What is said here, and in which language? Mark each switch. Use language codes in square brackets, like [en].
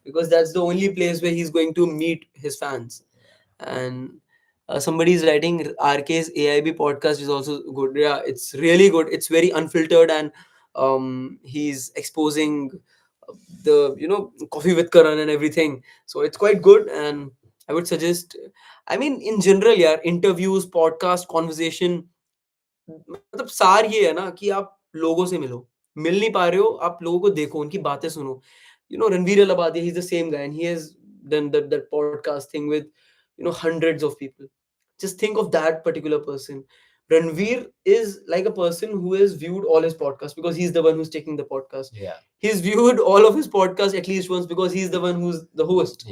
[en] because that's the only place where he's going to meet his fans. And somebody is writing RK's AIB podcast is also good. Yeah, it's really good. It's very unfiltered, and he's exposing the coffee with Karan and everything. So it's quite good, and I would suggest. I mean, in general, yeah, interviews, podcast, conversation. [hi] मतलब सार ये है ना कि आप लोगों से मिल नहीं पा रहे हो, आप लोगों को देखो, उनकी बातें सुनो. [en] Ranveer Alabadi, he's the same guy, and he has done that podcast thing with hundreds of people. Just think of that particular person. Ranveer is like a person who has viewed all his podcasts because he's the one who's taking the podcast. Yeah. He's viewed all of his podcasts at least once because he's the one who's the host.